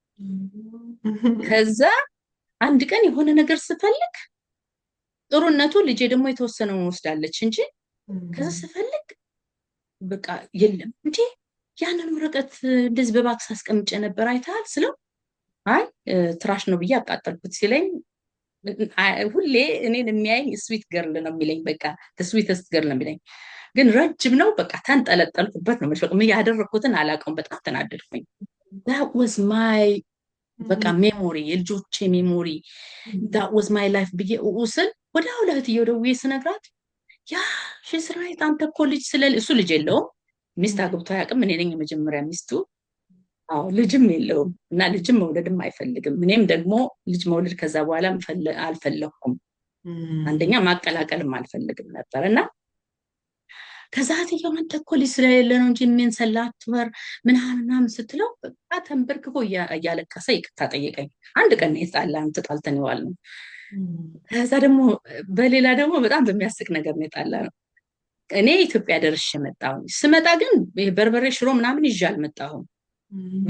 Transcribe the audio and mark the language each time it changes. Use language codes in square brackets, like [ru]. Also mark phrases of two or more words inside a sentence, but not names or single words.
[am] ከዛ አንድ ቀን የሆነ ነገር ስፈልግ ጥሩነቱ ልጄ ደግሞ የተወሰነውን ወስዳለች እንጂ ከዛ ስፈልግ በቃ የለም እንዴ ያንን ወረቀት እንደዚህ በባክስ አስቀምጬ ነበር አይተሃል ስለው አይ ትራሽ ነው ብዬ አቃጠልኩት ሲለኝ ሁሌ እኔን የሚያየኝ [en] sweet girl [am] ነው የሚለኝ። በቃ [en] sweetest girl [am] ነው የሚለኝ። ግን ረጅም ነው በቃ ተንጠለጠልኩበት ነው ማለት ምን ያደረኩትን አላውቀውም። በጣም ተናደድኩኝ። [en] that was my [am] በቃ ሜሞሪ የልጆቼ ሜሞሪ [en] that was my life [am] ብዬ ስል ወደ እህትየው ደውዬ ስነግራት ያ [en] she's right [am] አንተ እኮ ልጅ እሱ ልጅ የለውም ሚስት አግብቶ አያውቅም። እኔ ነኝ የመጀመሪያ ሚስቱ። አዎ ልጅም የለውም እና ልጅም መውለድም አይፈልግም። እኔም ደግሞ ልጅ መውለድ ከዛ በኋላ አልፈለኩም። አንደኛ ማቀላቀልም አልፈልግም ነበር እና ከዛ እህትየው አንተ እኮ ልጅ ስለሌለ ነው እንጂ ምን ሰላት ወር ምናምን ስትለው በቃ ተንበርክኮ እያለቀሰ ይቅርታ ጠየቀኝ። አንድ ቀን የጣላን ተጣልተን የዋልነው። ከዛ ደግሞ በሌላ ደግሞ በጣም በሚያስቅ ነገር ነው የጣላነው። እኔ ኢትዮጵያ ደርሼ መጣሁ። ስመጣ ግን በርበሬ ሽሮ ምናምን ይዤ አልመጣሁም። ግን